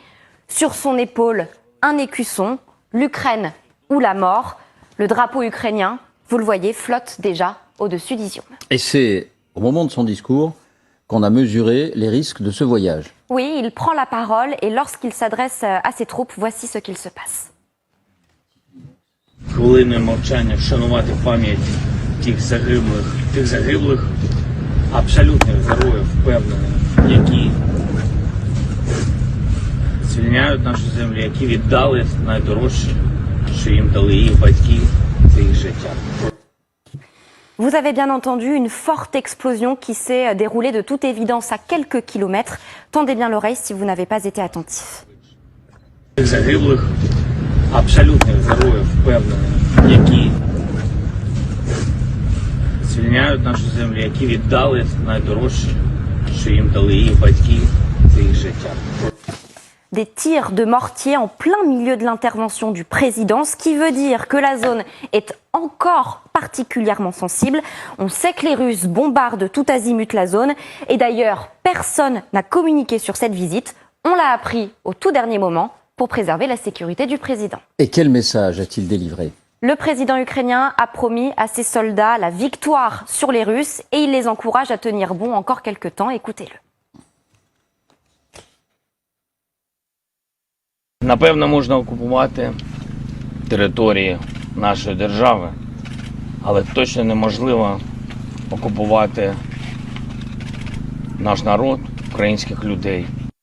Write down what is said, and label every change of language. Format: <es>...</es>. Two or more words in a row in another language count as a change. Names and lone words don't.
<fr>Sur son épaule, un écusson, l'Ukraine ou la mort. Le drapeau ukrainien, vous le voyez, flotte déjà au-dessus d'Izium. Et c'est au moment de son discours qu'on a mesuré les risques de ce voyage. Oui, il prend la parole et lorsqu'il s'adresse à ses troupes, voici ce qu'il se passe.</fr> <uk>Хвилиною мовчання вшанувати пам'ять тих загиблих, абсолютних героїв, впевнений, які звільняють нашу землю, які віддали найдорожче, що їм дали їх батьки, це їх життя.</uk> <fr>Vous avez bien entendu une forte explosion qui s'est déroulée de toute évidence à quelques kilomètres. Tendez bien l'oreille si vous n'avez pas été attentif.</fr> <uk>Загиблих, абсолютних героїв, впевнений, які звільняють нашу землю, які віддали найдорожче, що їм дали їх батьки, це їх життя.</uk> <fr>Des tirs de mortier en plein milieu de l'intervention du président, ce qui veut dire que la zone est encore particulièrement sensible. On sait que les Russes bombardent tout azimut la zone et d'ailleurs personne n'a communiqué sur cette visite. On l'a appris au tout dernier moment pour préserver la sécurité du président. Et quel message a-t-il délivré? Le président ukrainien a promis à ses soldats la victoire sur les Russes et il les encourage à tenir bon encore quelques temps. Écoutez-le.</fr> <uk>Напевно, можна окупувати території нашої держави, але точно неможливо окупувати наш народ, українських людей.</uk>